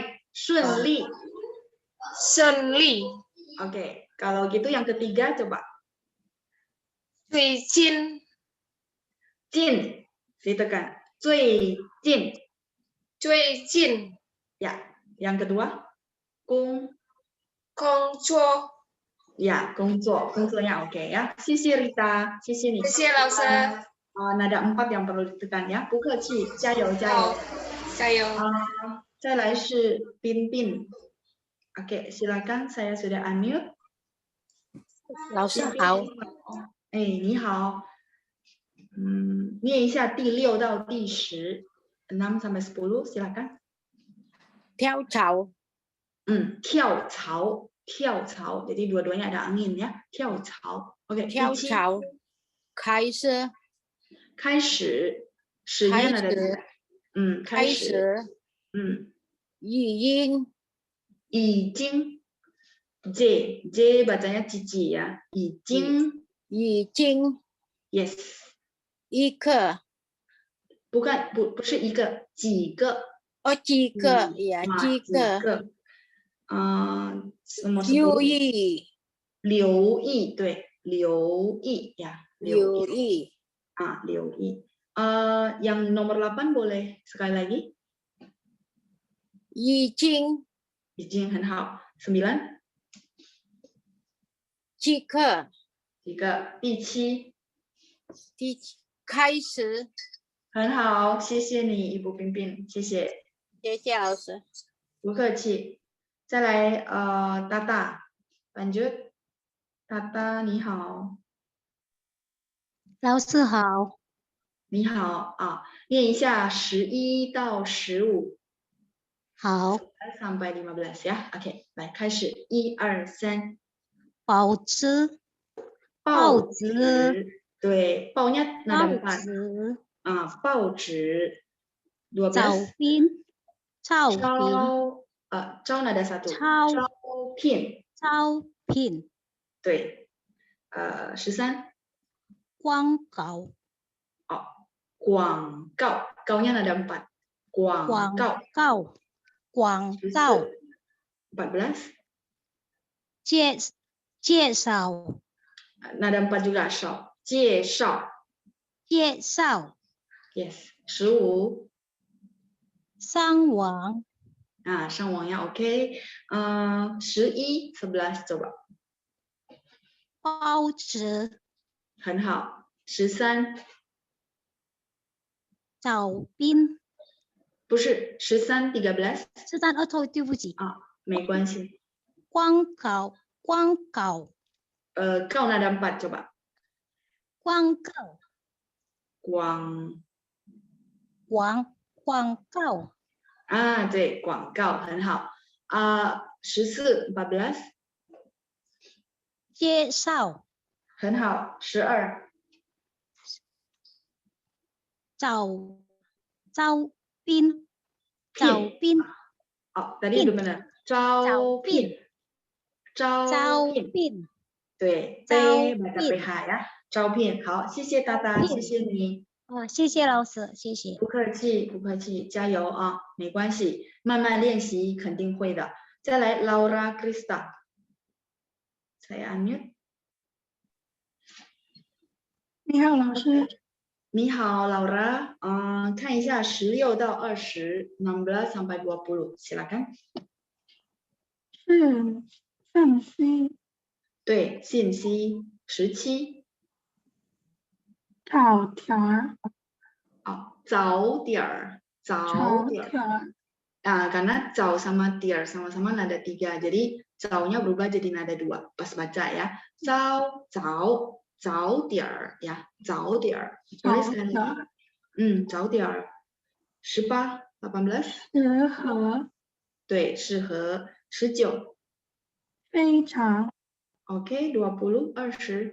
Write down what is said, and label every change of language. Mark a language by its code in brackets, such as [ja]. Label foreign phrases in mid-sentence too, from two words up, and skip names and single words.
[zh] 顺利。顺利。 [id] Oke, kalau gitu yang ketiga coba. [zh] 最近。近 ditekan. 最近。最近。 [id] Ya, yang kedua. [zh] 工作。 [id] Ya, [zh] 工作 ，工作 [id] nya oke ya. [zh] 谢谢 Rita， 谢谢你。谢谢老师。 [id] nada 4 yang perlu ditekan ya. [zh] 不客气，加油加油。加油。再来是彬彬。 [id] Oke, silakan, saya sudah unmute. [zh] 老师好。你好。念一下第6到第10。 [id] 6 sampai 10, silakan. [zh] 跳槽。跳槽。跳槽， [id] jadi dua-duanya ada angin ya. [zh] 跳槽。Oke, 跳槽。开始。开始。 [id] 始nya ada. [zh] 开始。 [id] 已经。J bacanya cici ya. 已经。Yes. [zh] 一个。 bukan, 不是一个，几个。几个呀，几个。留意。留意，对，留意呀，留意。 [id] 留意。yang nomor 8 boleh sekali lagi? [zh] 已经很好。9. 即刻。第7。开始。很好，谢谢你，一步彬彬，谢谢。谢谢老师。不客气。再来大大 lanjut。大大你好。老师好。你好念一下11到15。好。 [id] sampai 15 ya. Oke, [zh] 来开始，1、2、3。报纸。对，报 [id] nya nada 4。 [zh] 报纸。12。照 [id] nada 1。 [zh] 照片。对。13。广告。广告， [id] nya nada 4。 [zh] 广告。14。介绍。 [id] nada 4 juga [zh] 绍，介绍。 [id] Yes. [zh] 15。上网。上网ya, oke. [id] 11 coba. [zh] 包子，很好。13，找冰，不是13 13 是但对不起，啊，没关系。广告，广告， [id] Kau nada 4 coba. [zh] 广告，广广告，对，广告很好。14 14 介绍，很好。12 找冰，找冰， [id] tadi udah benar. [zh] 招聘，招聘，对，招 [id] baca [zh] 聘， PH 呀，招聘。好，谢谢大大，谢谢你。谢谢老师，谢谢。不客气，不客气，加油啊，没关系，慢慢练习肯定会的。 [id] 再来 Laura Krista， saya unmute。 [zh] 你好，老师。你好，Laura，看一下16到20， [id] 16 sampai 20， silakan。 [zh] 是信息对，信息17。早点儿，早点儿，早点儿。早点儿， [id] Karena 早 sama 点 sama-sama nada 3, jadi 早nya berubah jadi nada 2 pas baca ya. [zh] 早点儿 ya, 早点儿。boleh 早 [id] sekali [zh] 点 [id] lagi? [zh] 儿，早点儿。18 18 适合，对，适合。19 非常， [id] oke 20 20